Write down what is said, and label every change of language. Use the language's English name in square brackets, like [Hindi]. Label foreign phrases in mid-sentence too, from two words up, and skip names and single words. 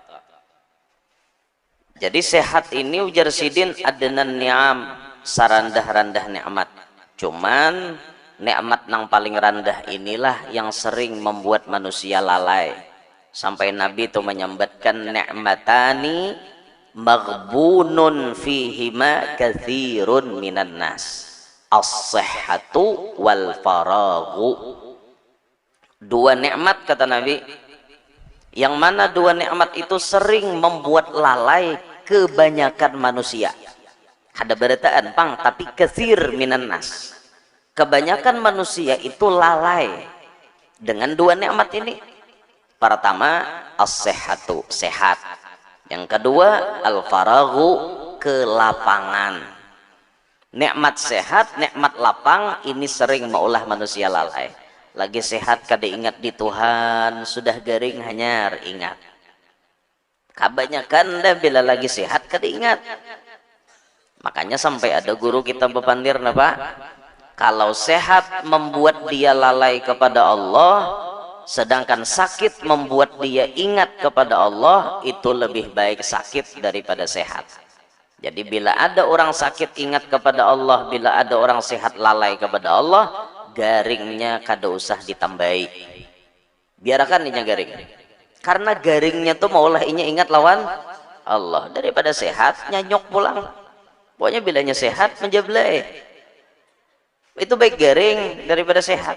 [Banjar] Jadi sehat ini ujar sidin [Arabic] أدنى النعم, [Banjar] sarandah-randah nikmat. [Indonesian] Cuman nikmat yang paling rendah inilah yang sering membuat manusia lalai. [Banjar] Sampai Nabi itu menyambatkan [Arabic] نعمتان مغبون فيهما كثير من الناس الصحة والفراغ. [Indonesian] Dua nikmat kata Nabi, yang mana dua nikmat itu sering membuat lalai kebanyakan manusia. [Banjar] Ada berataan pang, tapi [Arabic] كثير من الناس, [Banjar] kebanyakan manusia itu lalai dengan dua nikmat ini. [Indonesian] Pertama as-sihhatu, sehat. Yang kedua al-faraghu, kelapangan. [Banjar] Nikmat sehat, nikmat lapang ini sering maulah manusia lalai. Lagi sehat kada ingat di Tuhan, sudah garing hanyar ingat. Kebanyakan dah bila lagi sehat kada ingat. Makanya sampai ada guru kita bepandir napa? [Indonesian] Kalau sehat membuat dia lalai kepada Allah, sedangkan sakit membuat dia ingat kepada Allah, itu lebih baik sakit daripada sehat. Jadi bila ada orang sakit ingat kepada Allah, bila ada orang sehat lalai kepada Allah, [Banjar] garingnya kada usah ditambahi. Biarkan inya garing. Karena garingnya tuh maulah inya ingat lawan Allah daripada sehat nyanyok pulang. Pokoknya bilanya sehat menjablay. Itu baik garing daripada sehat.